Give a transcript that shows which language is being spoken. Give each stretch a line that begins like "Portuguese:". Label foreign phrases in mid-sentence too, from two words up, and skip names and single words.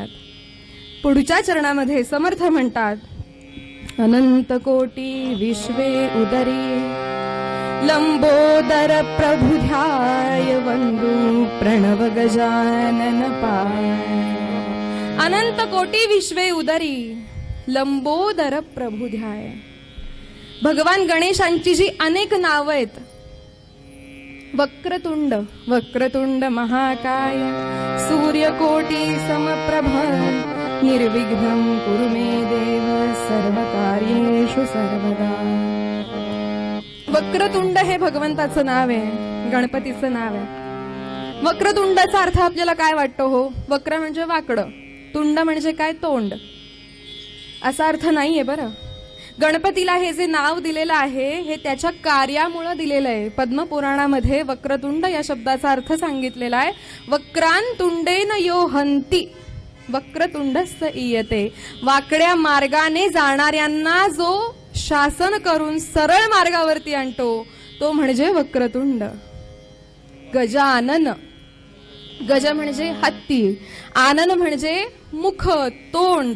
Marathi: पुढच्या चरणामध्ये समर्थ म्हणतात, अनंत कोटी विश्वे उदरी लंबोदर प्रभुध्याय वंदू प्रणव गजानन पाय. अनंत कोटी विश्वे उदरी लंबोदर प्रभुध्याय. भगवान गणेशांची जी अनेक नावं आहेत,
Sanskrit: वक्रतुंड, वक्रतुंड महाकाय, सूर्यकोटी समप्रभ, निर्विघ्नं कुरु मे देव, सर्वकार्येषु सर्वदा.
Marathi: वक्रतुंड हे भगवंताचं नाव आहे, गणपतीचं नाव आहे. वक्रतुंडाचा अर्थ आपल्याला काय वाटतो हो? वक्र म्हणजे वाकडं, तुंड म्हणजे काय? तोंड. असा अर्थ नाहीये बरं. गणपतीला हे जे नाव दिलेलं आहे हे त्याच्या कार्यामुळे दिलेलं आहे. पद्मपुराणामध्ये वक्रतुंड या शब्दाचा अर्थ सांगितलेला आहे.
Sanskrit: वक्रांतुंडेन यो हंती वक्रतुंडस्य ईयते.
Marathi: वाकड्या मार्गाने जाणाऱ्यांना जो शासन करून सरळ मार्गावरती आणतो तो म्हणजे वक्रतुंड. गजानन, गज म्हणजे हत्ती, आनन म्हणजे मुख, तोंड.